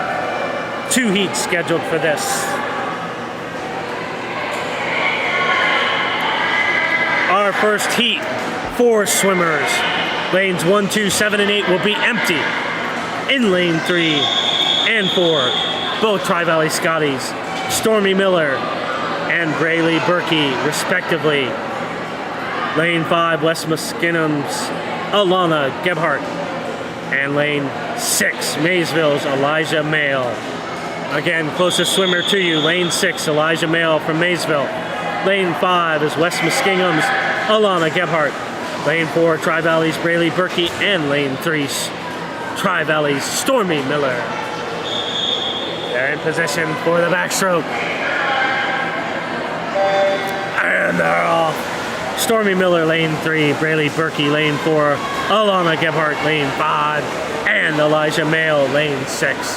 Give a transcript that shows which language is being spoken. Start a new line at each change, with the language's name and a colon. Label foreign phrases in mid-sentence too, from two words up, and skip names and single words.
English: 2 heats scheduled for this. Our first heat, 4 swimmers. Lanes 1, 2, 7, and 8 will be empty. In lane 3 and 4, both Tri-Valley Scotties, Stormy Miller and Braylee Berkey, respectively. Lane 5, West Muskinum's Alana Gebhardt. And lane 6, Maysville's Elijah Mayle. Again, closest swimmer to you, lane 6, Elijah Mayle from Maysville. Lane 5 is West Muskingum's Alana Gebhardt. Lane 4, Tri-Valley's Braylee Berkey. And lane 3, Tri-Valley's Stormy Miller. They're in position for the backstroke. And they're off. Stormy Miller, lane 3, Braylee Berkey, lane 4, Alana Gebhardt, lane 5, and Elijah Mayle, lane 6.